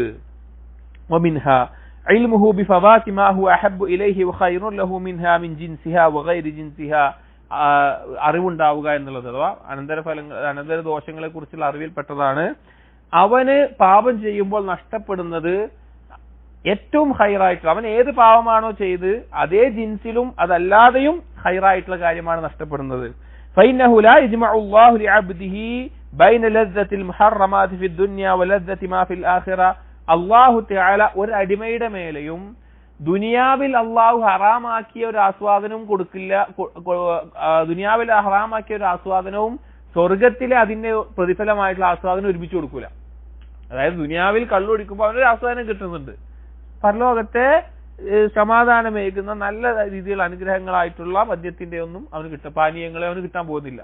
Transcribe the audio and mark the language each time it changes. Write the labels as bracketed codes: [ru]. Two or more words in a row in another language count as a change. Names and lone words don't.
[ar] ومنها علمه بفوات ما هو أحب إليه وخير له منها من جنسها وغير جنسها, [ml] അറിവുണ്ടാവുക എന്നുള്ളത്. അഥവാ അനന്തര ദോഷങ്ങളെ കുറിച്ചുള്ള അറിവിൽപ്പെട്ടതാണ്. അവന് പാപം ചെയ്യുമ്പോൾ നഷ്ടപ്പെടുന്നത് ഏറ്റവും ഹൈറായിട്ടുള്ള, അവൻ ഏത് പാപമാണോ ചെയ്ത് അതേ ജിൻസിലും അതല്ലാതെയും ഹൈറായിട്ടുള്ള കാര്യമാണ് നഷ്ടപ്പെടുന്നത്. [ar] فإنه لا يجمع الله لعبده بين لذة المحرمات في الدنيا ولذة ما في الآخرة. [ml] അല്ലാഹു തആല ഒരു അടിമയുടെ മേലെയും ദുനിയാവിൽ അല്ലാഹു ഹറാമാക്കിയ ഒരു ആസ്വാദനവും കൊടുക്കില്ല, ദുനിയാവിൽ ഹറാമാക്കിയ ഒരു ആസ്വാദനവും സ്വർഗത്തിലെ അതിന്റെ പ്രതിഫലമായിട്ടുള്ള ആസ്വാദനം ഒരുമിച്ച് കൊടുക്കൂല. അതായത് ദുനിയാവിൽ കള്ളു കുടിക്കുമ്പോൾ അവനൊരു ആസ്വാദനം കിട്ടുന്നുണ്ട്, പരലോകത്തെ സമാധാനമേകുന്ന നല്ല രീതിയിൽ അനുഗ്രഹങ്ങളായിട്ടുള്ള മദ്യത്തിന്റെ ഒന്നും അവന് പാനീയങ്ങളെ അവന് കിട്ടാൻ പോകുന്നില്ല.